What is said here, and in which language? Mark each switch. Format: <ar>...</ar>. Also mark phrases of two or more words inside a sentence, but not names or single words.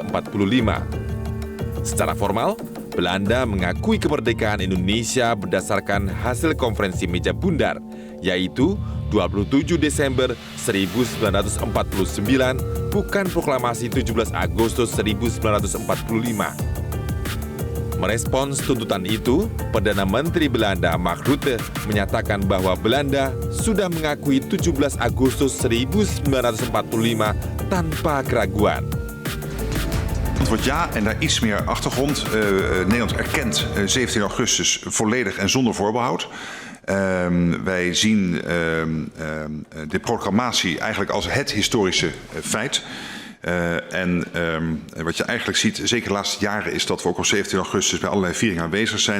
<id>Secara formal, Belanda mengakui kemerdekaan Indonesia berdasarkan hasil konferensi meja bundar, yaitu 27 Desember 1949, bukan proklamasi 17 Agustus 1945. Merespons tuntutan itu, Perdana Menteri Belanda Mark Rutte menyatakan bahwa Belanda sudah mengakui 17 Agustus 1945 tanpa keraguan.</id> <nl>Antwoord ja, en daar iets meer achtergrond. Nederland erkent 17 augustus volledig en zonder voorbehoud. Wij zien de proclamatie eigenlijk als het historische feit. Wat je eigenlijk ziet, zeker de laatste jaren, is dat we ook op 17 augustus bij allerlei vieringen aanwezig zijn.</nl>